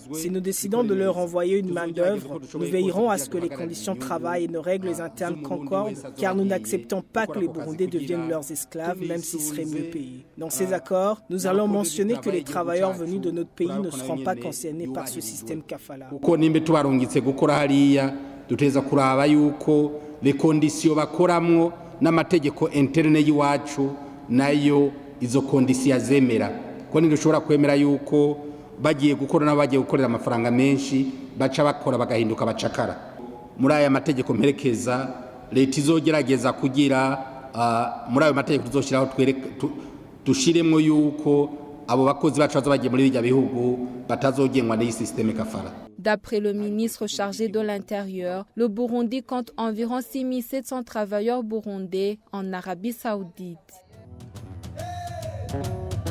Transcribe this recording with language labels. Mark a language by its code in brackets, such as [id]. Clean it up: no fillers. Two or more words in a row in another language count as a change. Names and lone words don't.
[fr] Si nous décidons de leur envoyer une main-d'œuvre, nous veillerons à ce que les conditions de travail et nos règles internes concordent, car nous n'acceptons pas que les Burundais deviennent leurs esclaves, même s'ils seraient mieux payés. Dans ces accords, nous allons mentionner que les travailleurs venus de notre pays ne seront pas concernés par ce système kafala. Les conditions [rn] bakoramwo n'amategeko interne y'iwacu nayo izo conditions azemera ko ntidushobora kwemera yuko bagiye gukora n'abagiye gukorera amafaranga menshi baca bakora bagahinduka bacakara. Muri aya mategeko mperekeza leta izogerageza kugira muri ayo mategeko tuzoshiraho dushiremwo yuko abo bakozi bacu bagiye muri bijya bihugu batazogengwa n'iyi système kafala. [fr] D'après le ministre chargé de l'Intérieur, le Burundi compte environ 6700 travailleurs burundais en Arabie saoudite.